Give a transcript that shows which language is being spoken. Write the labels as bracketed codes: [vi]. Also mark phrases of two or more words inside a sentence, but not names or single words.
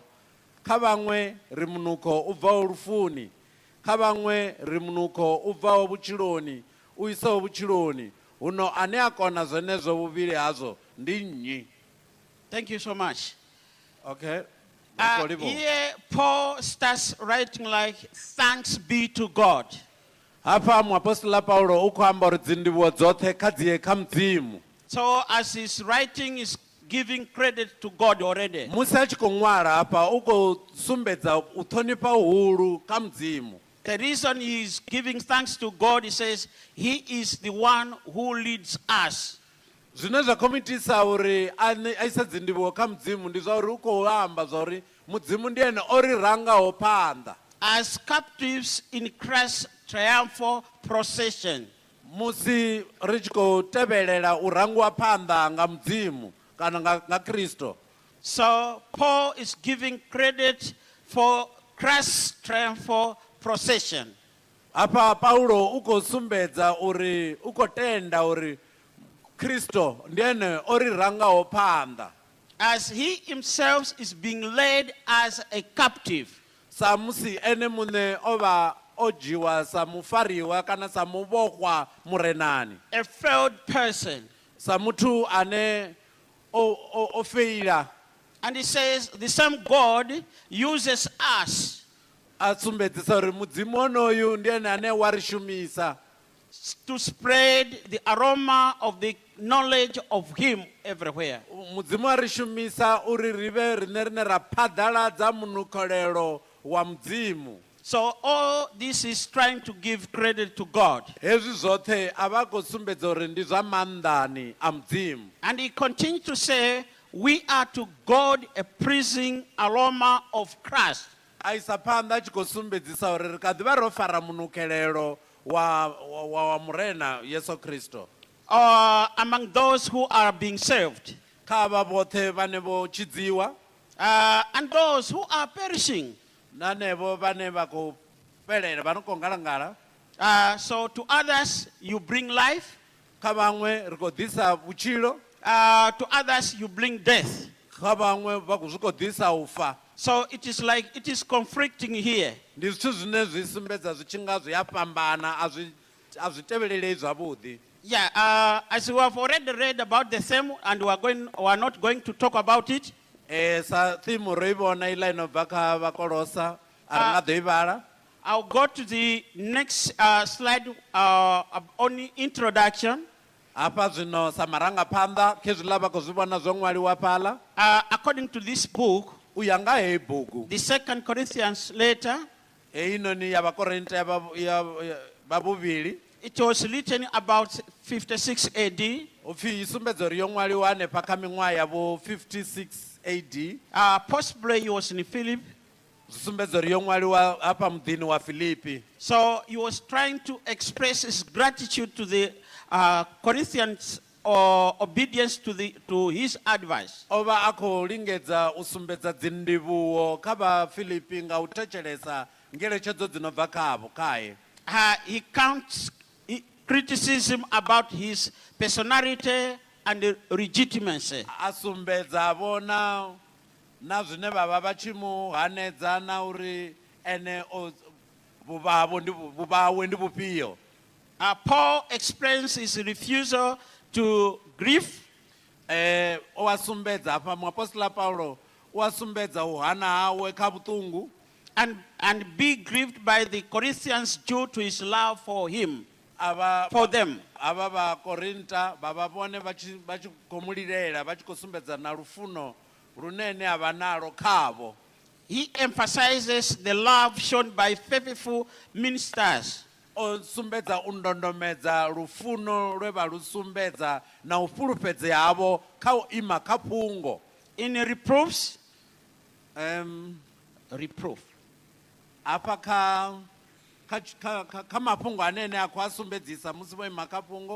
[ve] Kha vhaṅwe ri munukho u bvaho lufuni, kha vhaṅwe ri munukho u bvaho vhutshiloni u isaho vhutshiloni. Huno ane a kona zwenezwo vhuvhili hazwo ndi nnyi? [en] Thank you so much. Okay. Here Paul starts writing like, "Thanks be to God." [ve] Hapa muapostola Paulo u khou amba uri dzindivhuwo dzoṱhe kha dziye kha mudzimu. [en] So as he's writing, he's giving credit to God already. [ve] Musi a tshi khou ṅwala hapa u khou sumbedza u ṱhonifha uhulu kha mudzimu. [en] The reason he's giving thanks to God, he says, he is the one who leads us. [ve] Zwine zwa khou itisa uri a ise dzindivhuwo kha mudzimu ndi zwa uri u khou amba zwa uri mudzimu ndi ene o ri rangaho phanḓa. [en] As captives in Christ's triumphal procession. [ve] Musi ri tshi khou tevhelela u rangiwa phanḓa nga mudzimu kana nga Kristo. [en] So Paul is giving credit for Christ's triumphal procession. [ve] Hapa Paulo u khou sumbedza uri u khou tenda uri Kristo ndi ene o ri rangaho phanḓa. [en] As he himself is being led as a captive. [ve] Sa musi ene muṋe o vha o dzhiwa sa mufariwa kana sa muvhoxwa murenani. [en] A failed person. [ve] Sa muthu ane o feila. [en] And he says the same God uses us. [ve] A sumbedzisa uri mudzimu onoyu ndi ene ane wa ri shumisa [en] to spread the aroma of the knowledge of him everywhere. [ve] Mudzimu a ri shumisa uri ri vhe rine ra phaḓaladza munukholelo wa mudzimu. [en] So all this is trying to give credit to God. [ve] Hezwi zwoṱhe a vha khou sumbedza uri ndi zwa maanḓani a mudzimu. [en] And he continues to say, we are to God a pleasing aroma of Christ. [ve] A isa phanḓa a tshi khou sumbedzisa uri ri kha ḓi vha ro fara munukhelelo wa murena Yesu Kristo. [en] Among those who are being saved. [ve] Kha vha vhoṱhe vhane vho tshidziwa. [en] And those who are perishing. [ve] Na nevo vhane vha khou fhelela vha no khou ngalangala. [en] So to others you bring life. [ve] Kha vhaṅwe ri khou ḓisa vhutshilo. [en] To others you bring death. [ve] Kha vhaṅwe vha zwi khou ḓisa u fa. [en] So it is like it is conflicting here. [ve] Ndi zwithu zwine zwi sumbedza zwi tshi nga zwi a fhambana a zwi tevhelelei zwavhuḓi. [en] Yeah, as we have already read about the theme and we are not going to talk about it. [ve] Sa theme ro I vhona ila ino bva kha vhakolosa a ri nga ḓo I vhala. [en] I'll go to the next slide on introduction. [ve] Hafha zwino sa marangaphanḓa khezwiḽa vha khou zwi vhona zwo ṅwaliwa fhaḽa. [en] According to this book, [ve] U ya nga heyi bugu. [en] the 2 Corinthians letter, [ve] Heyi noni ya vhakorinta ya vhavhuvhili. [en] it was written about 56 AD. [ve] Upfi I sumbedza uri yo ṅwaliwa hanefha kha miṅwaha ya vho 56 AD. [en] Possibly he was in Philip. [ve] Zwi sumbedza uri yo ṅwaliwa hafha muḓini wa Filipi. [en] So he was trying to express his gratitude to the Corinthians obedience to his advice. [ve] O vha a khou lingedza u sumbedza dzindivhuwo kha vha Filipi nga u thetshelesa ngeletshedzo dzi no bva khavho khaye. [en] He counts criticism about his personality and legitimacy. A sumbedza vhona na zwine vha vha tshi mu hanedza na uri ene vhuvhawe ndi vhufhio. Paul explains his refusal to grieve. [ve] owasumbedza apa muapostola Paulo owasumbedza uhana hawe kha vutungu [en] And be grieved by the Corinthians due to his love for him, [ve] ava [en] for them. [ve] ava vakorinta vava vone vachi khou mulilela vachi khou sumbedza na lufuno lunene ava nalo khavo. [en] He emphasizes the love shown by faithful ministers. [ve] O sumbedza u ndondomedza lufuno lwe vha lu sumbedza na u fhulufhedzea havho kha u ima kha phungo. [en] In reproofs, [ve] Reproof apa kha mafhungo anene a khou a sumbedzisa musi vho ima kha phungo.